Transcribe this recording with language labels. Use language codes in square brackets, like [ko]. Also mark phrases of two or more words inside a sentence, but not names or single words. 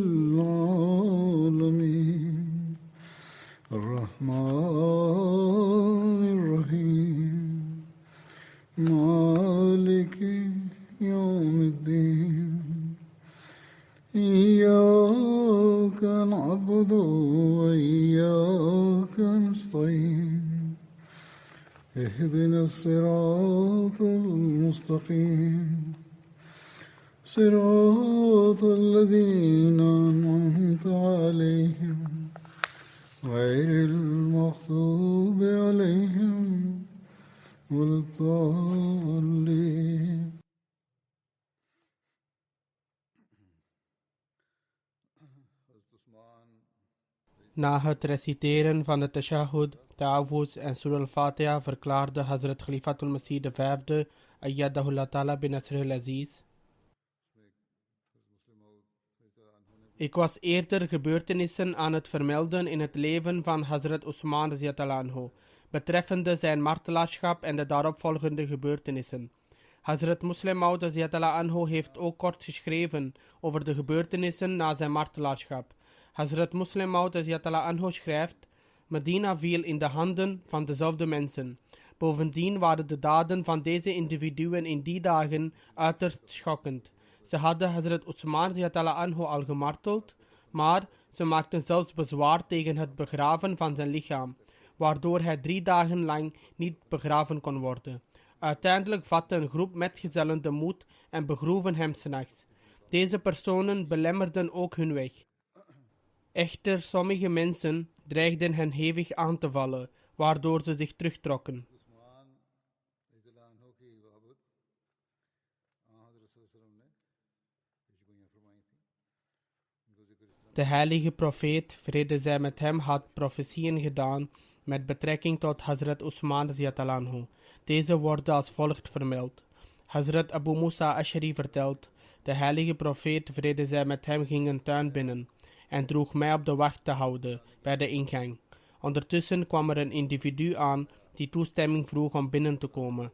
[ar] العالمين الرحمن الرحيم مالك يوم الدين إياك نعبد وإياك نستعين اهدنا الصراط المستقيم صراط الذين أنعمت عليهم غير المغضوب عليهم ولا الضالين. [nl] Na het reciteren van de tashahhud, ta'awuz en surah al-Fatiha verklaarde Hazrat Khalifatul Masih V, [ar] أيده الله تعالى بنصره العزيز: [nl] Ik was eerder gebeurtenissen aan het vermelden in het leven van Hazrat Usman [ar] رضي الله عنه, [nl] betreffende zijn martelaarschap en de daaropvolgende gebeurtenissen. Hazrat Muslim Maud [ar] رضي الله عنه [nl] heeft ook kort geschreven over de gebeurtenissen na zijn martelaarschap. Hazrat Muslim Maud [ar] رضي الله عنه [nl] schrijft: Medina viel in de handen van dezelfde mensen. Bovendien waren de daden van deze individuen in die dagen uiterst schokkend. Ze hadden Hazrat Usman [ar] رضي الله عنه [nl] al gemarteld, maar ze maakten zelfs bezwaar tegen het begraven van zijn lichaam, waardoor hij 3 dagen lang niet begraven kon worden. Uiteindelijk vatte een groep metgezellen de moed en begroeven hem 's nachts. Deze personen belemmerden ook hun weg. Echter, sommige mensen dreigden hen hevig aan te vallen, waardoor ze zich terugtrokken. De heilige profeet, vrede zij met hem, had profetieën gedaan met betrekking tot Hazrat Usman [ar] رضي الله عنه. [nl] Deze worden als volgt vermeld. Hazrat Abu Musa Ash'ari vertelt: de heilige profeet, vrede zij met hem, ging een tuin binnen en droeg mij op de wacht te houden bij de ingang. Ondertussen kwam er een individu aan die toestemming vroeg om binnen te komen.